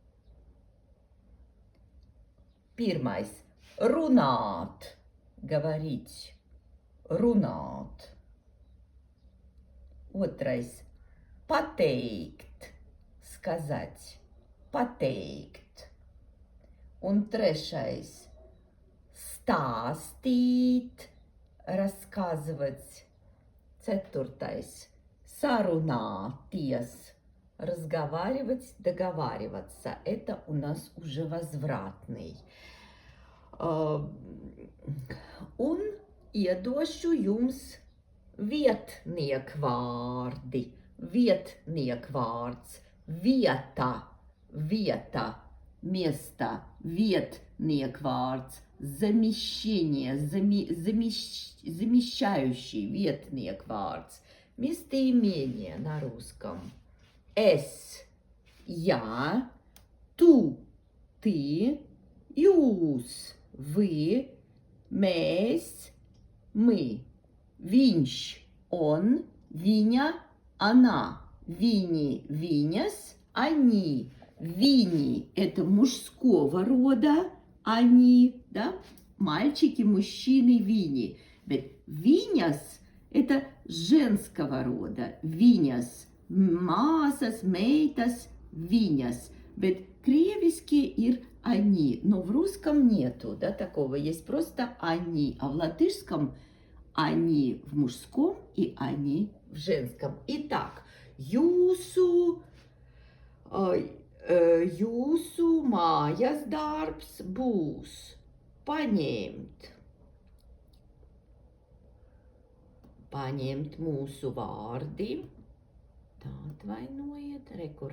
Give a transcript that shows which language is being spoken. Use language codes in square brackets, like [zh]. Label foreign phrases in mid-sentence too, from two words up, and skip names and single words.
[lv] Pirmais – runāt, говорить, runāt. Otrais – pateikt, сказать, pateikt. Un trešais – stāstīt, [ru] рассказывать. [lv] Ceturtais – sarunāties, [ru] разговаривать, договариваться. Это у нас уже возвратный. [lv] Un iedošu jums vietniekvārdi. Vietniekvārds, vieta, [ru] место, vietniekvārds, замещение, замещающий vietniekvārds, местоимение на русском. [lv] Es, я, tu, ты, jūs, вы, mēs, мы, viņš, он, viņa, она, viņi, viņas, [ru] они. Вини – это мужского рода, они, да, мальчики, мужчины, вини. Виняс – это женского рода, виняс, [lv] māsas, meitas, viņas. Bet krieviski ir [ru] они, но в русском нету, да, такого, есть просто они, а в латышском они в мужском и они в женском. Итак, [lv] jūsu mājas darbs būs paņemt paņemt mūsu vārdi. Tā atvainojiet, rekur.